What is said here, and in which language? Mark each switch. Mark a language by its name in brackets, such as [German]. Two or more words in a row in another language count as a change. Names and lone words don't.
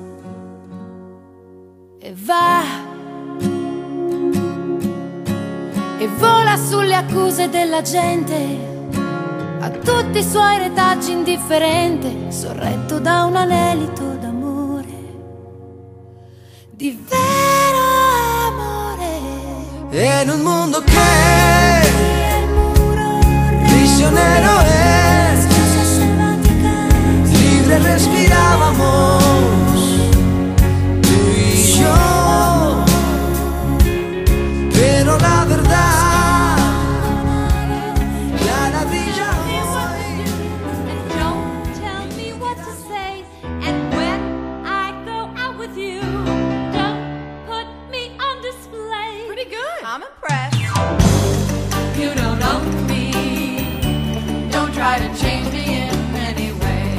[Italian] e va e vola sulle accuse della gente, a tutti i suoi retaggi indifferente, sorretto da un anelito d'amore, di vero amore. E in un mondo che [Spanish] prisionero es, libre respirábamos tú y yo, pero la verdad clara brilla hoy. [English] Don't tell me what to say, and when I go out with you, don't put me on display. Pretty good. I'm impressed. You don't own me, Don't try to change me in any way.